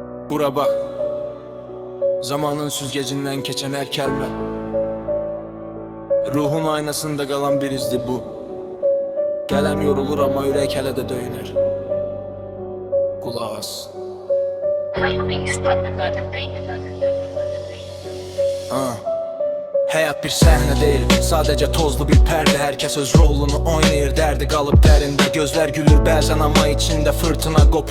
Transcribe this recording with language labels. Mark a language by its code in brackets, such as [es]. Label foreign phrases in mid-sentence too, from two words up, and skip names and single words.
[tr] Bura bak, zamanın süzgecinden keçen her kelime, ruhun aynasında kalan bir izdi bu. [az] Gələm yorulur ama ürək hələ də döyünür. Qulaq as. Həyat bir səhnə deyil, sadəcə tozlu bir pərdə. Hər kəs öz rolunu oynayır, dərdi qalıb dərində. Gözlər gülür bəzən amma içində fırtına qopur.